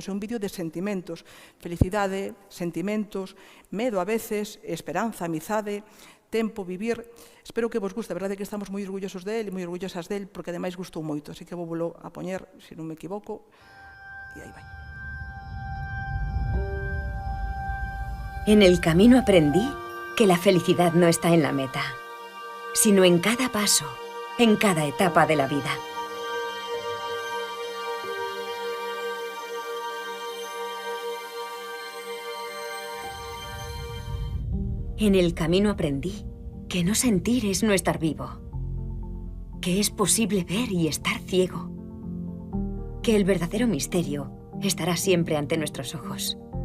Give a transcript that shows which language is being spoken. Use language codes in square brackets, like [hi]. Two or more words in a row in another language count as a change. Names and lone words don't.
[gl] É un vídeo de sentimentos, felicidade, sentimentos, medo a veces, esperanza, amizade, tempo, vivir. Espero que vos guste, a verdade é que estamos moi orgullosos del e moi orgullosas del, porque ademais gustou moito, así que vou a poñer, se non me equivoco, e aí vai. [es] En el camino aprendí que la felicidad no está en la meta, sino en cada paso, en cada etapa de la vida. En el camino aprendí que no sentir es no estar vivo, que es posible ver y estar ciego, que el verdadero misterio estará siempre ante nuestros ojos.